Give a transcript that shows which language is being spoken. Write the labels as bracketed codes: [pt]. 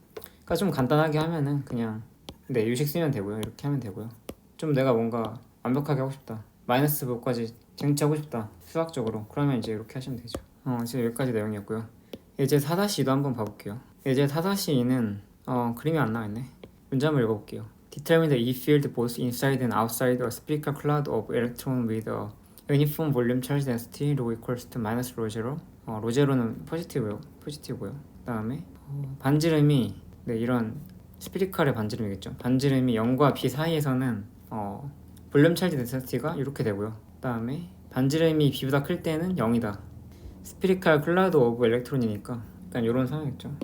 [ko] 그러니까 좀 간단하게 하면은 그냥 유식 쓰면 되고요. 이렇게 하면 되고요. 좀 내가 뭔가 완벽하게 하고 싶다. 마이너스 부호까지 쟁취하고 싶다. 수학적으로. 그러면 이제 이렇게 하시면 되죠. 이제 여기까지 내용이었고요. 예제 4-2도 한번 봐볼게요. 예제 4-2는 그림이 안 나와있네. 문제 한번 읽어볼게요. [en] Determine the E field both inside and outside a spherical cloud of electron with a uniform volume charge density rho equals to minus rho zero. [ko] rho zero는 포지티브고요. 그 다음에 반지름이 이런 스피리칼의 반지름이겠죠. 반지름이 0과 B 사이에서는 볼륨 찰지 덴시티가 이렇게 되고요. 그 다음에 반지름이 B보다 클 때는 0이다. 스피리칼 클라우드 오브 엘렉트론이니까 약간 이런 상황이겠죠.